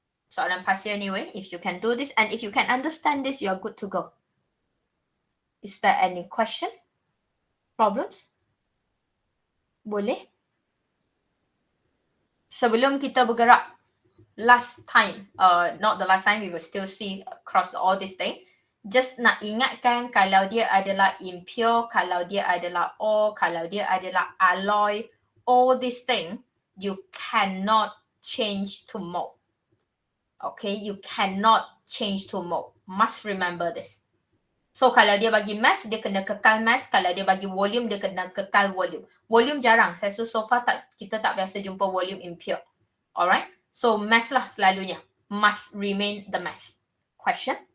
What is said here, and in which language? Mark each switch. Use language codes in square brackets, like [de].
[ms] Soalan pasir [en] anyway, if you can do this and if you can understand this, you're good to go. Is there any question? Problems? [ms] Boleh? Sebelum kita bergerak, [en] last time, not the last time, we will still see across all this thing. Just [ms] nak ingatkan kalau dia adalah [en] impure, kalau dia adalah ore, kalau dia adalah alloy, all this thing, you cannot change to mole. Okay, you cannot change to mole. Must remember this. [ms] So kalau dia bagi mass, dia kena kekal mass. Kalau dia bagi volume, dia kena kekal volume. Volume jarang. Saya so far kita tak biasa jumpa volume impure. Alright. [en] So mass [ms] lah selalunya. [en] Must remain the mass. Question?